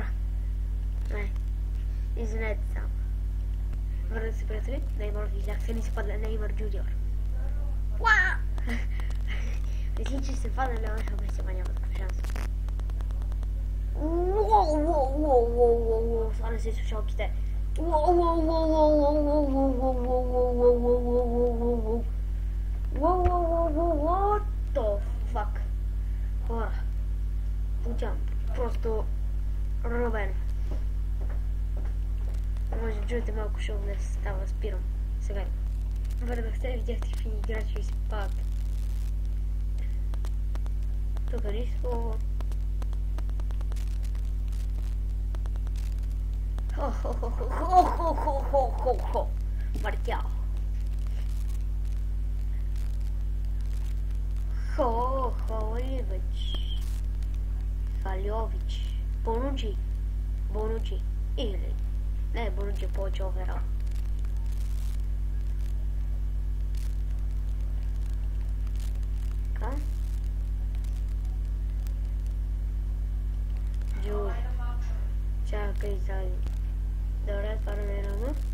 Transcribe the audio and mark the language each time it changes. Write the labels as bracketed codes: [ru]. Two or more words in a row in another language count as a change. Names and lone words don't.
[bg] Не, извинете само. Върна се, приятели. Неймар, видях се ли се падна Неймар Джуниор. Уаа! Мисли, че се падна Леон Хабрис, ама няма такъв шанс. Уоу! Сваля се слушалките. [en] What the fuck? [bg] Хора. Получавам просто робен. Може да чуете малко шум, да се става, спирам. Сега. Върнах се, видях какви играчи се падат. Тук нищо. Хо-хо-хо-хо-хо-хо-хо-хо-хо. Мартял. Холивич. Халевич. Бонучи. Бонучи. Или. Не, Бонучи е повече оверал. Така. Джу. Чакай заедно. Добре, това не е рано.